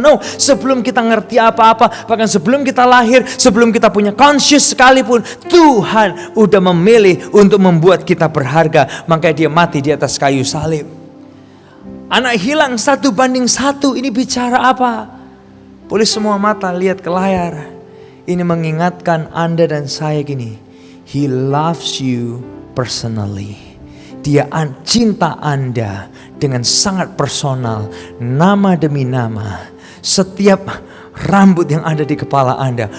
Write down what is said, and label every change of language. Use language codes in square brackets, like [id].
[id] No, sebelum kita ngerti apa-apa, bahkan sebelum kita lahir, sebelum kita punya conscious sekalipun, Tuhan udah memilih untuk membuat kita berharga. Makanya dia mati di atas kayu salib. Anak hilang 1 banding 1, ini bicara apa? Boleh semua mata lihat ke layar. Ini mengingatkan Anda dan saya gini. [en] He loves you personally. [id] Dia cinta Anda dengan sangat personal. Nama demi nama. Setiap rambut yang ada di kepala Anda.